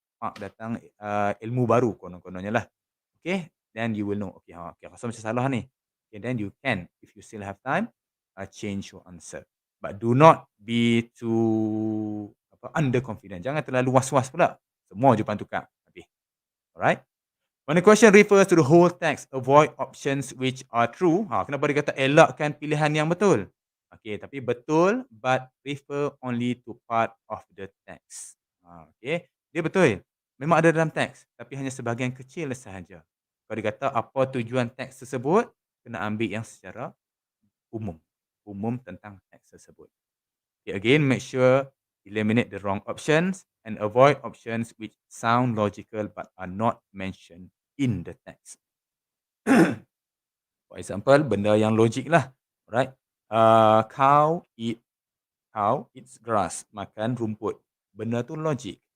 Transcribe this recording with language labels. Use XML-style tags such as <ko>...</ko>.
<ms>Pak datang ilmu baru konon-kononnya lah.</ms> <en>Okay, then you will know. Okay, rasa macam salah ni. Okay, then you can, if you still have time, change your answer. But do not be too underconfident.</en> <ms>Jangan terlalu was-was pula. Semua jawapan tukar. Habis. Alright.</ms> <en>When the question refers to the whole text, avoid options which are true.</en> <ms>Kenapa dia kata elakkan pilihan yang betul? Okay, tapi betul, but refer only to part of the text. Okay, dia betul. Memang ada dalam teks, tapi hanya sebahagian kecil sahaja. Kalau dia kata apa tujuan teks tersebut, kena ambil yang secara umum. Umum tentang teks tersebut.</ms> <en>Okay, again, make sure eliminate the wrong options and avoid options which sound logical but are not mentioned in the text. For example, benda yang logik lah. Right? Cow eats grass. Makan rumput. Benda tu logik.</en>